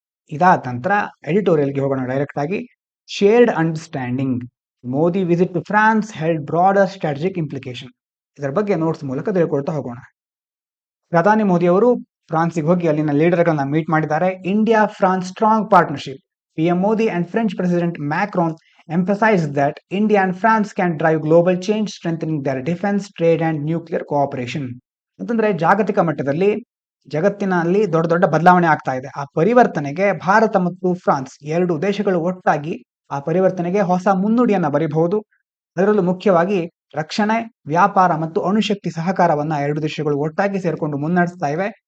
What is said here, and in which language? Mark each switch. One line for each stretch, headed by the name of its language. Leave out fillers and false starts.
Kannada: ಇದಾದ ನಂತರ ಎಡಿಟೋರಿಯಲ್ಗೆ ಹೋಗೋಣ ಡೈರೆಕ್ಟ್ ಆಗಿ.
English: Shared understanding, Modi visit to France held broader strategic implication.
Kannada: ಇದರ ಬಗ್ಗೆ ನೋಟ್ಸ್ ಮೂಲಕ ತಿಳ್ಕೊಳ್ತಾ ಹೋಗೋಣ. ಪ್ರಧಾನಿ ಮೋದಿ ಅವರು ಫ್ರಾನ್ಸ್ಗೆ ಹೋಗಿ ಅಲ್ಲಿನ ಲೀಡರ್ಗಳನ್ನ ಮೀಟ್ ಮಾಡಿದ್ದಾರೆ.
English: India France strong partnership. PM Modi and French president Macron emphasized that India and France can drive global change, strengthening their defense, trade and nuclear cooperation.
Kannada: ಅಂತಂದ್ರೆ ಜಾಗತಿಕ ಮಟ್ಟದಲ್ಲಿ ಜಗತ್ತಿನಲ್ಲಿ ದೊಡ್ಡ ದೊಡ್ಡ ಬದಲಾವಣೆ ಆಗ್ತಾ ಇದೆ. ಆ ಪರಿವರ್ತನೆಗೆ ಭಾರತ ಮತ್ತು ಫ್ರಾನ್ಸ್ ಎರಡು ದೇಶಗಳು ಒಟ್ಟಾಗಿ ಆ ಪರಿವರ್ತನೆಗೆ ಹೊಸ ಮುನ್ನುಡಿಯನ್ನ ಬರೀಬಹುದು. ಅದರಲ್ಲೂ ಮುಖ್ಯವಾಗಿ ರಕ್ಷಣೆ, ವ್ಯಾಪಾರ ಮತ್ತು ಅಣುಶಕ್ತಿ ಸಹಕಾರವನ್ನ ಎರಡು ದೇಶಗಳು ಒಟ್ಟಾಗಿ ಸೇರ್ಕೊಂಡು ಮುನ್ನಡೆಸ್ತಾ ಇವೆ.